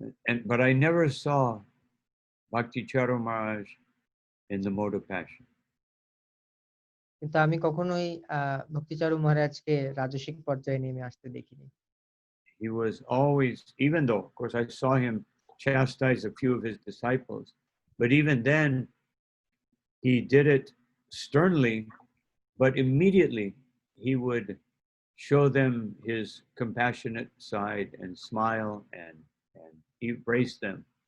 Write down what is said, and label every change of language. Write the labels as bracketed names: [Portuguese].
[English] And but I never saw Bhakti Charu Maharaj in the mode of passion. [Bangla] কিন্তু আমি কখনোই ভক্তিচারু মহারাজকে রাজসিক পর্যায়ে নেমে আসতে দেখিনি। [English] He was always, even though of course I saw him chastise a few of his disciples, but even then he did it sternly, but immediately he would show them his compassionate side and smile and embrace them.